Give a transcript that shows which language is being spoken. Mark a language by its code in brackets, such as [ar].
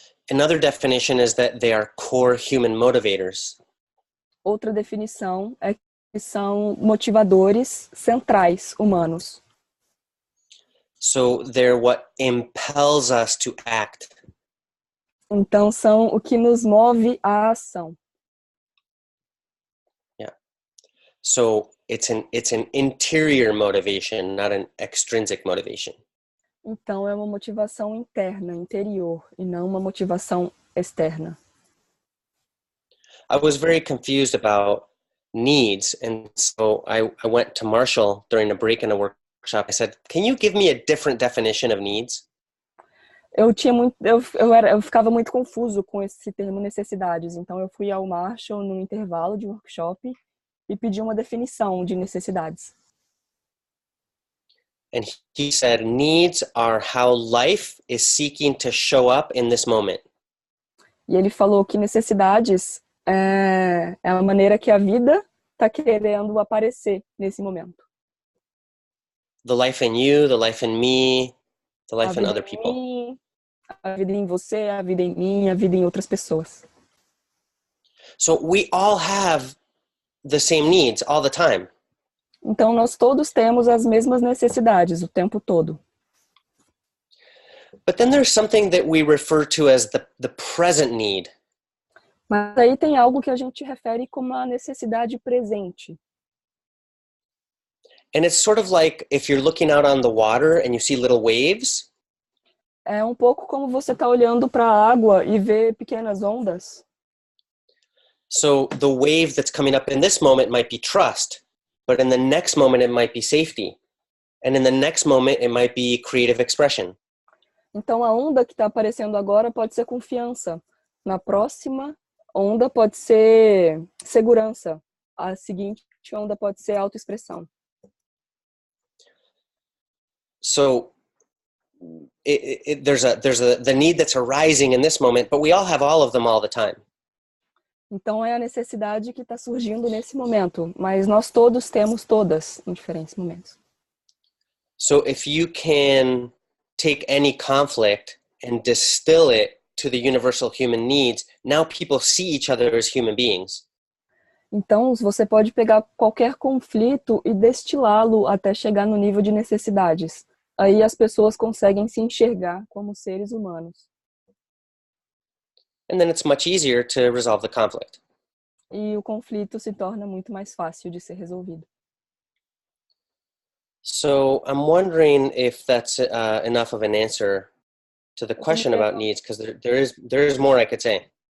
[en] Another definition is that they are core human motivators. [pt] Outra definição é que são motivadores centrais humanos. [en] So they're what impels us to act. [pt] Então são o que nos move à ação. [en] Yeah. So it's an interior motivation, not an extrinsic motivation. [pt] Então é uma motivação interna, interior, e não uma motivação externa. [en] I was very confused about needs, and so I went to Marshall during a break in a workshop. I said, "Can you give me a different definition of needs?" [pt] Eu ficava muito confuso com esse termo necessidades, então eu fui ao Marshall no intervalo de workshop e pedi uma definição de necessidades. [en] And he said, needs are how life is seeking to show up in this moment. [pt] E ele falou que necessidades é a maneira que a vida está querendo aparecer nesse momento. [en] The life in you, the life in me, the life in other people. [pt] Mim, a vida em você, a vida em mim, a vida em outras pessoas. [en] So we all have the same needs all the time. [pt] Então nós todos temos as mesmas necessidades o tempo todo. [en] But then there's something that we refer to as the present need. [pt] Mas aí tem algo que a gente refere como a necessidade presente. [en] And it's sort of like if you're looking out on the water and you see little waves. [pt] É um pouco como você está olhando para a água e vê pequenas ondas. [en] So the wave that's coming up in this moment might be trust, but in the next moment it might be safety. And in the next moment it might be creative expression. [pt] Então a onda que está aparecendo agora pode ser confiança. Na próxima onda pode ser segurança. A seguinte onda pode ser autoexpressão. [en] So there's the need that's arising in this moment, but we all have all of them all the time. [pt] Então é a necessidade que está surgindo nesse momento, mas nós todos temos todas em diferentes momentos. [en] So if you can take any conflict and distill it to the universal human needs, now people see each other as human beings. [pt] Então, você pode pegar qualquer conflito e destilá-lo até chegar no nível de necessidades. Aí as pessoas conseguem se enxergar como seres humanos. [en] And then it's much easier to resolve the conflict. [pt] E o conflito se torna muito mais fácil de ser resolvido. [en] So I'm wondering if that's enough of an answer to the question about needs, because there is more I could say.